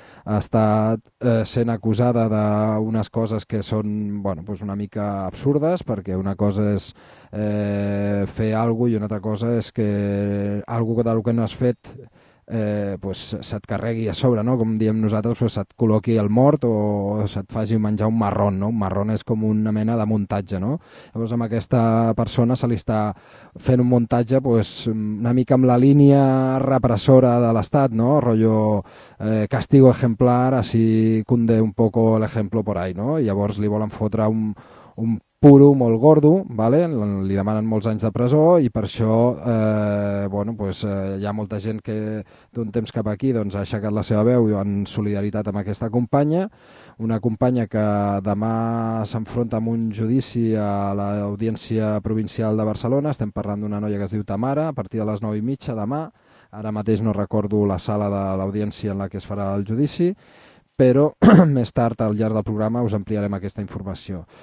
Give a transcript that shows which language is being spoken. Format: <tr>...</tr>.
<ca>Ha estat sent acusada d'unes coses que són una mica absurdes, perquè una cosa és fer alguna cosa i una altra cosa és que alguna cosa que no has fet se't carregui a sobre, no? Com diem nosaltres, pues, se't col·loqui el mort o se't faci menjar un marron, no? Un marron és com una mena de muntatge, no? Llavors amb aquesta persona se li està fent un muntatge pues, una mica amb la línia repressora de l'Estat, no?</ca> <es>Rollo castigo ejemplar, así cunde un poco el ejemplo por ahí, no?</es> <ca>I llavors li volen fotre un puro molt gordo, vale? Li demanen molts anys de presó i per això hi ha molta gent que d'un temps cap aquí doncs, ha aixecat la seva veu en solidaritat amb aquesta companya, una companya que demà s'enfronta amb un judici a l'Audiència Provincial de Barcelona, estem parlant d'una noia que es diu Tamara, a partir de les 9:30 demà, ara mateix no recordo la sala de l'audiència en la que es farà el judici, però més tard, al llarg del programa, us ampliarem aquesta informació.</ca>